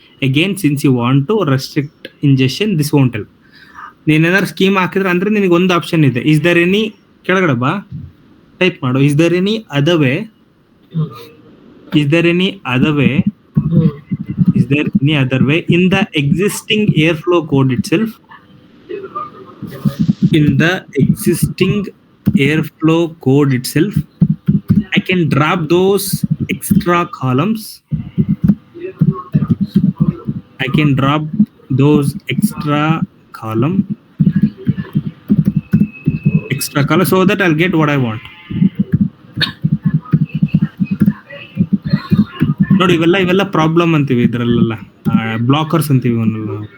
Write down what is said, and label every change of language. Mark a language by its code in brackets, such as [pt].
[en] Again, since you want to restrict ingestion, this won't help. [kn] ನೀನೇನಾದ್ರು scheme ಹಾಕಿದ್ರೆ ಅಂದ್ರೆ ನಿನಗೆ ಒಂದು ಆಪ್ಷನ್ ಇದೆ. [en] is there any, [kn] ಕೆಳಗಡೆ ಬಾ, ಟೈಪ್ ಮಾಡು, [en] Is there any other way, is there any other way, is there any other way in the existing Airflow code itself, in the existing Airflow code itself, I can drop those extra columns. I can drop those extra column so that I'll get what I want. [kn] ನೋಡಿ, ಇವೆಲ್ಲ problem ಅಂತೀವಿ, ಇದ್ರಲ್ಲೆಲ್ಲ blockers ಅಂತೀವಿ ಇವನ್ನೆಲ್ಲ.